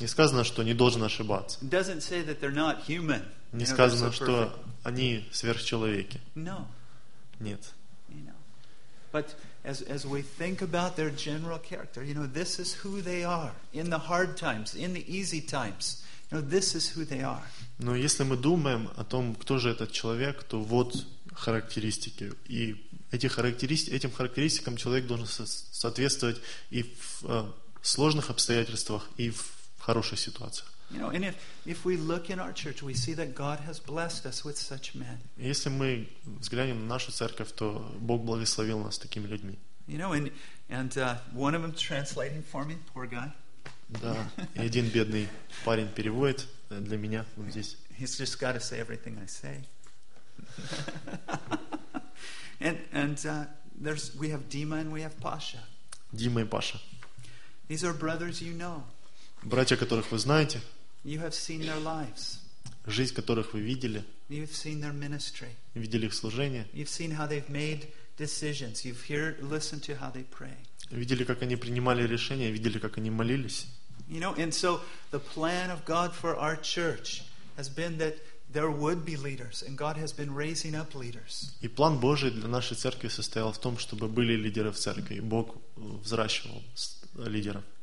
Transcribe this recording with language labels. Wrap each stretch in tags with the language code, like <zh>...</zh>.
<ru>Не сказано, что не должен ошибаться.</ru> <en>Doesn't say that they're not human.</en> <ru>Не сказано, что они сверхчеловеки.</ru> <en>No.</en> <ru>Нет.</ru> <en>You know. But as we think about their general character, you know, this is who they are in the hard times, in the easy times. You know, this is who they are.</en> <ru>Но если мы думаем о том, кто же этот человек, то вот характеристики. И этим характеристикам человек должен соответствовать и в сложных обстоятельствах, и в хороших ситуациях. Если мы взглянем на нашу церковь, то Бог благословил нас такими людьми.</ru> <en>One of them translating for me, poor guy.</en> <ru>Да, и один бедный парень переводит для меня вот здесь.</ru> <en>He's just got to say everything I say. We have Dima and we have Pasha.</en> <ru>Дима и Паша.</ru> <en>These are brothers you know.</en> <ru>Братья, которых вы знаете.</ru> <en>You have seen their lives.</en> <ru>Жизнь которых вы видели.</ru> <en>You've seen their ministry.</en> <ru>Видели их служение.</ru> <en>You've seen how they've made decisions. You've heard, listened to how they pray.</en> <ru>Видели, как они принимали решения. Видели, как они молились.</ru> <en>You know, and so the plan of God for our church has been that there would be leaders, and God has been raising up leaders.</en> <ru>И план Божий для нашей церкви состоял в том, чтобы были лидеры в церкви, и Бог взращивал лидеров.</ru>